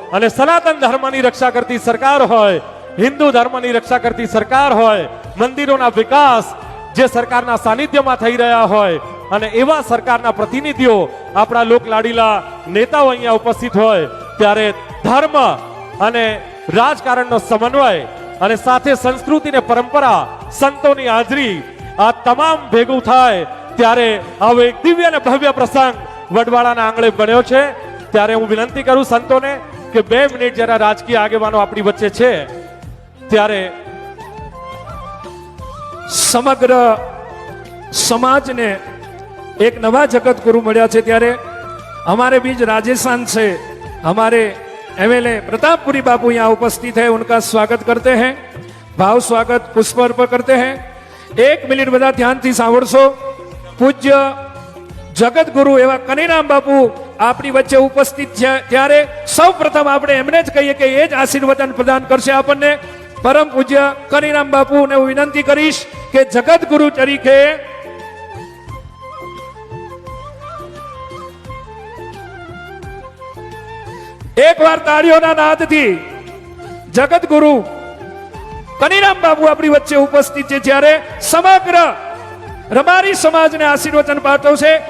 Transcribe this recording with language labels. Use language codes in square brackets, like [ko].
[gu] અને સનાતન ધર્મની રક્ષા કરતી સરકાર હોય, હિન્દુ ધર્મની રક્ષા કરતી સરકાર હોય, મંદિરોના વિકાસ જે સરકારના સાનિધ્યમાં થઈ રહ્યા હોય અને એવા સરકારના પ્રતિનિધિઓ આપણા લોકલાડીલા નેતાઓ અહીંયા ઉપસ્થિત હોય, ત્યારે ધર્મ અને રાજકારણનો સમન્વય અને સાથે સંસ્કૃતિ અને પરંપરા, સંતોની હાજરી, આ તમામ ભેગું થાય ત્યારે આવો એક દિવ્ય અને ભવ્ય પ્રસંગ વડવાળાના આંગણે બન્યો છે. ત્યારે હું વિનંતી કરું સંતોને કે 2 મિનિટ જરા રાજકીય આગેવાનો આપણી વચ્ચે છે ત્યારે સમગ્ર સમાજને एक नवा जगत गुरु મળ્યા છે. [hi] ત્યારે हमारे बीच राजस्थान से हमारे एमएलए प्रतापपुरी बापू यहाँ उपस्थित है. उनका स्वागत करते हैं, भाव स्वागत पुष्प अर्पण करते हैं. [gu] 1 मिनिट બધા ધ્યાનથી સાંભળશો. પૂજ્ય જગત ગુરુ એવા કનીરામ બાપુ આપણી વચ્ચે ઉપસ્થિત છે, ત્યારે સૌ પ્રથમ આપણે એમને જ કહીએ કે એ જ આશીર્વાદ પ્રદાન કરશે આપણને. પરમ પૂજ્ય કનીરામ બાપુને હું વિનંતી કરીશ કે જગત ગુરુ તરીકે એકવાર તાળીઓના નાદથી જગતગુરુ કનીરામ બાપુ આપણી વચ્ચે ઉપસ્થિત છે, જ્યારે સમગ્ર રબારી સમાજને આશીર્વચન પાઠવશે.